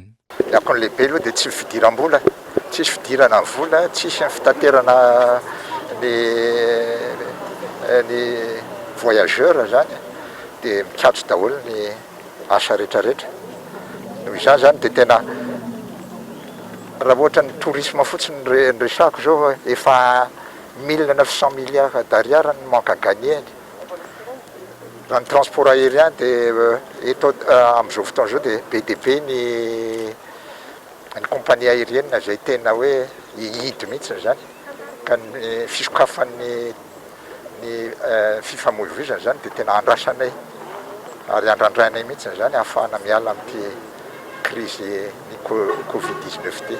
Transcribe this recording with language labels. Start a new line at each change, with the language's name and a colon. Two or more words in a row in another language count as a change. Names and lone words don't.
Malagasy: Ny akony lehibe aloha dia tsy fidiram-bola, tsisy fidirana vola, tsisy ny fitaterana ny voyageur zany dia mikatso daholo ny asa rehetrarehetra. Noho izany zany dia tena raha ohatra ny tourisme fotsiny resako zao efa 1,900
French: milliards d'ariary
Malagasy: ny
French: manque à gagner.
Malagasy: Raha ny
French: transport aérien
Malagasy: dia eto amin'izao fotoana zao dia BDP ny
French: compagnie aérienne
Malagasy: zay tena hoe hihidy mihitsy zany ka ny fisokafan'ny ny fifamoivoizana zany dia tena andrasanay ary andrandrainay mihitsy zany ahafahana miala amin'ity crise ny covid-19 ty.